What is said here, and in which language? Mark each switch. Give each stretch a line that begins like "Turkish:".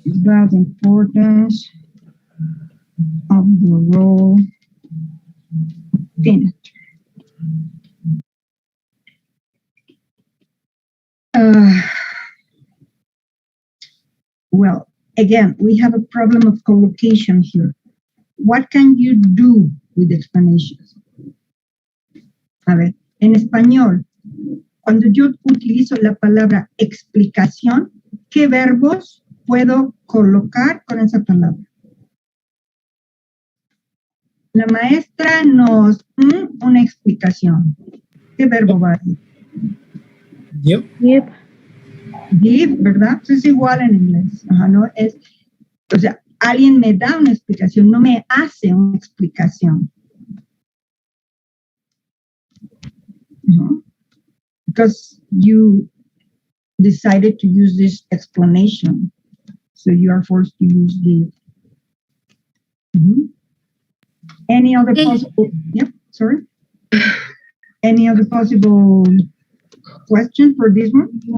English: About the importance of the role of peanut. Well, again, we have a problem of collocation here. What can you do with explanations?
Spanish: A ver, en español, cuando yo utilizo la palabra explicación, ¿qué verbos puedo colocar con esa palabra? La maestra nos una explicación. ¿Qué verbo va a ir? Yo.
English: Yep.
Spanish: Give, ¿verdad? Pues es igual en inglés. Ajá, no es, o sea, alguien me da una explicación, no me hace una explicación.
English: Because you decided to use this explanation, so you are forced to use give. Any other possible? Yep. Sorry. Any other possible question for this one?